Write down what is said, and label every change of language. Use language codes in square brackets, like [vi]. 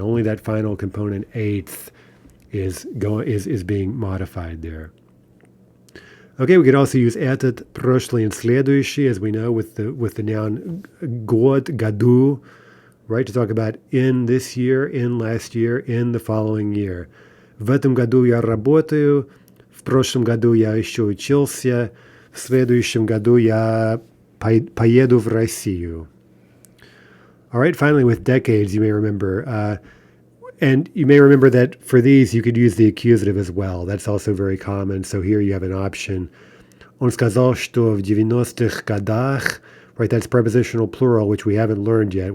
[en] Only that final component, eighth, is being modified there. Okay, we could also use этот, прошлый, and следующий, as we know, with the noun год, году, right, to talk about in this year, in last year, in the following year. [ru] В этом году я работаю, в прошлом году я еще учился, в следующем году я поеду в Россию. [en] All right, finally, with decades, you may remember, and you may remember that for these, you could use the accusative as well. That's also very common. So here you have an option. [ru] Он сказал, что в 90-х годах, [en] right, that's prepositional plural, which we haven't learned yet.